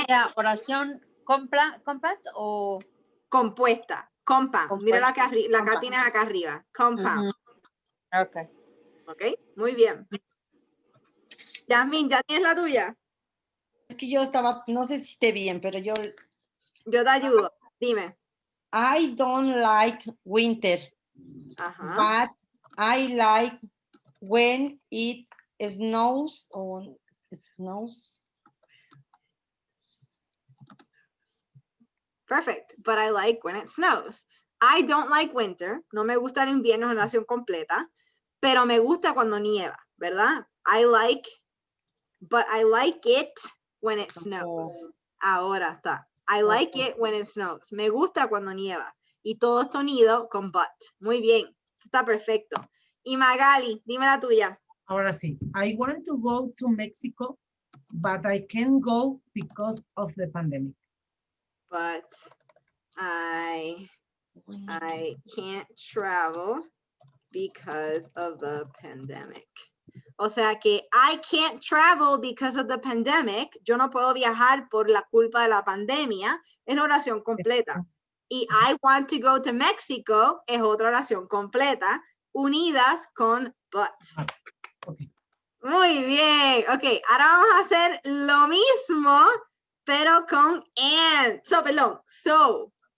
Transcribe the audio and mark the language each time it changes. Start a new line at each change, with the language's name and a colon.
Spanish: ¿Sería oración compact o...? Compuesta. Compound. Mira la que acá tienes acá arriba.
English: Compound.
Spanish: Ok. Ok, muy bien. Yasmin, ¿ya tienes la tuya? Es que yo estaba, no sé si esté bien, pero yo te ayudo. Dime.
English: I don't like winter, but I like when it snows or snows. Perfect, but I like when it snows. I don't like winter.
Spanish: No me gusta el invierno en oración completa, pero me gusta cuando nieva, ¿verdad?
English: But I like it when it snows.
Spanish: Ahora está. I like it when it snows. Me gusta cuando nieva. Y todo esto unido con but. Muy bien. Está perfecto. Y Magali, dime la tuya. Ahora sí.
English: I want to go to Mexico, but I can't go because of the pandemic. But I can't travel because of the pandemic. O sea que I can't travel because of the pandemic.
Spanish: Yo no puedo viajar por la culpa de la pandemia. Es una oración completa. Y I want to go to Mexico es otra oración completa, unidas con but. Muy bien. Ok, ahora vamos a hacer lo mismo, pero con and. So.